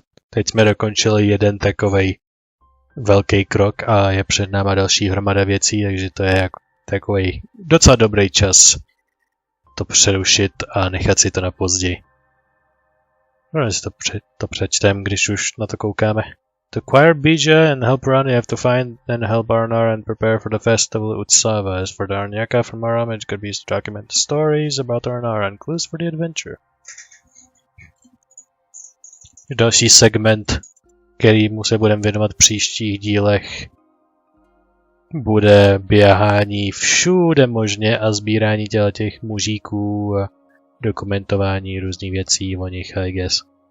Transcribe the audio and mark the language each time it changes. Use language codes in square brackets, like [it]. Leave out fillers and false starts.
[cs] Teď jsme dokončili jeden takovej velký krok a je před náma další hromada věcí, takže to je jako takový docela dobrý čas to přerušit a nechat si to na později. No, si to přečtem, když už na to koukáme. [en] To acquire Bija and help run, you have to find and help Arnar and prepare for the festival Utsava. As for the Arnyaka from Aram, it could be used to document the stories about Arnar and clues for the adventure. [cs] Další segment, kterýmu se budeme věnovat v příštích dílech, bude běhání všude možně a sbírání těch mužíků a dokumentování různých věcí o nich, [en] I guess.